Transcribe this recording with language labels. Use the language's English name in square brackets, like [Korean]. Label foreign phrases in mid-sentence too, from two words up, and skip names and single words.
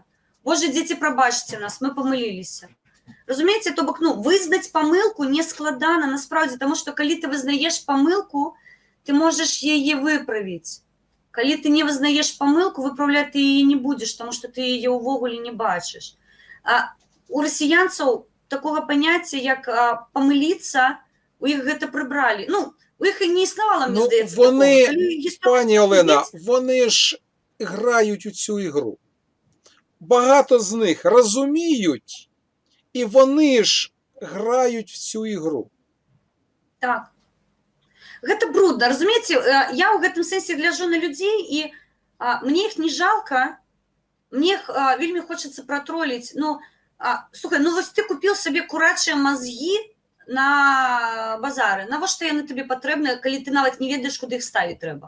[Belarusian] Боже, дзеці, прабачце нас, мы памыліліся. Разумееце, то бок, вызнаць памылку не складана насправдзе, таму што калі ты вызнаеш памылку, ты можаш яе выправіць. Калі ты не вызнаеш памылку, выпраўляць ты яе не будзеш, таму што ты яе ўвогуле не бачыш. У расіянцаў такога паняцця, як памыліцца, у іх гэта прыбралі. У іх і не існавала, мне здаецца, [Ukrainian] такого. Пані Олена, вони ж грають у цю ігру. Багато з них розуміють, і вони ж грають в цю ігру. Так. [Belarusian] Гэта брудна, разумееце, я ў гэтым сэнсе гляджу на людзей, і мне іх не жалка, мне іх вельмі хочацца пратроліць. Слухай, вось ты купіў сабе курачыя мазгі на базары. Навошта яны табе патрэбныя, калі ты нават не ведаеш, куды іх ставіць трэба?